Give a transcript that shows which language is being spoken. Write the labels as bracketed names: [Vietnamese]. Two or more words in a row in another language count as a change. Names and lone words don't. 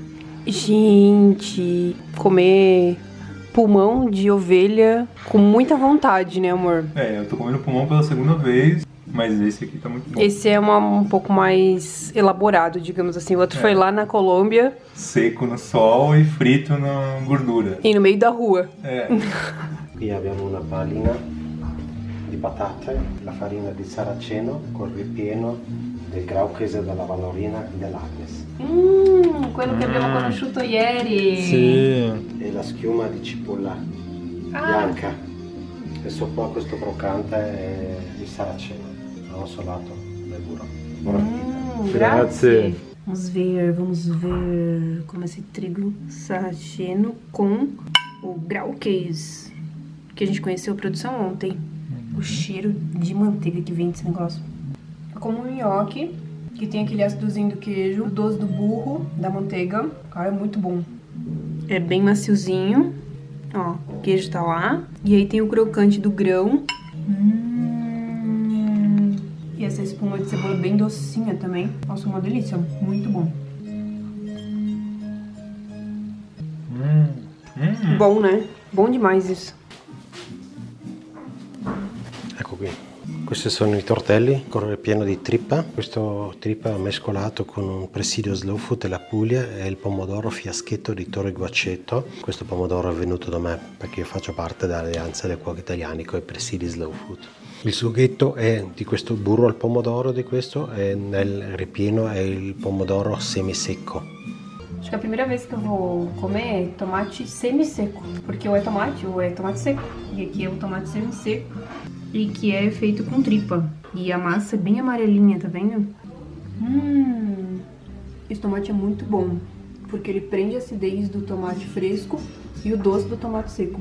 [Portuguese] Gente, comer pulmão de ovelha com muita vontade, né, amor? Eu tô comendo pulmão pela segunda vez, mas esse aqui tá muito bom. Esse é um pouco mais elaborado, digamos assim. O outro foi lá na Colômbia. Seco no sol e frito na gordura. E no meio da rua. [Italian] Qui abbiamo una pallina di patate, la farina di saraceno con ripieno del Graukese della Vallorina dell'Agnes. Quello che abbiamo conosciuto ieri. Sì. E la schiuma di cipolla bianca. E sopra questo croccante è il saraceno, arrosolato del burro. Buona appetito. Grazie. [Portuguese] Vamos ver como esse trigo sarraceno com o Graukese, que a gente conheceu a produção ontem. O cheiro de manteiga que vem desse negócio. É como um nhoque, que tem aquele ácidozinho do queijo, o doce do burro, da manteiga. Cara, é muito bom. É bem maciozinho. Ó, o queijo tá lá. E aí tem o crocante do grão. E essa espuma de cebola bem docinha também. Nossa, uma delícia. Muito bom. Bom, né? Bom demais isso. [Italian] Ecco qui. Questi sono i tortelli pieno di trippa. Questo trippa mescolato con un presidio slow food della Puglia e il pomodoro fiaschetto di Torre Guaceto. Questo pomodoro è venuto da me perché io faccio parte dell'alleanza dei cuochi italiani con i presidi slow food. Il sughetto è di questo burro al pomodoro di questo e nel ripieno è il pomodoro semisecco. [Portuguese] Acho que é a primeira vez que eu vou comer tomate semi-seco, porque ou é tomate seco, e aqui é o tomate semi-seco, e que é feito com tripa. E a massa é bem amarelinha, tá vendo? Esse tomate é muito bom, porque ele prende a acidez do tomate fresco e o doce do tomate seco.